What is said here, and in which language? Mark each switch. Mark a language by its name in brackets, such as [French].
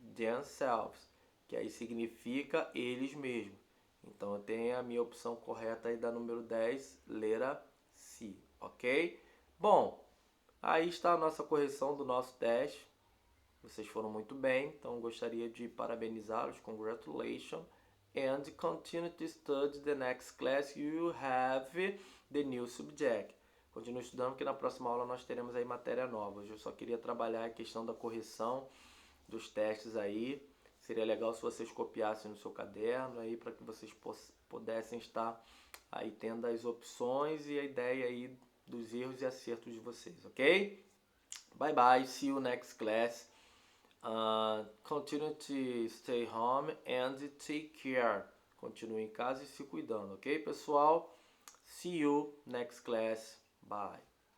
[Portuguese] Themselves, que aí significa eles mesmos. Então eu tenho a minha opção correta aí da número 10, letra C, ok? Bom, aí está a nossa correção do nosso teste. Vocês foram muito bem, então gostaria de parabenizá-los, [English] congratulations. And continue to study the next class, you have the new subject. [Portuguese] Continue estudando, porque na próxima aula nós teremos aí matéria nova. Hoje eu só queria trabalhar a questão da correção dos testes aí. Seria legal se vocês copiassem no seu caderno aí, para que vocês pudessem estar aí tendo as opções e a ideia aí dos erros e acertos de vocês, ok? [English] Bye bye, see you next class. Continue to stay home and take care. [Portuguese] Continue em casa e se cuidando, ok, pessoal? [English] See you next class. Bye.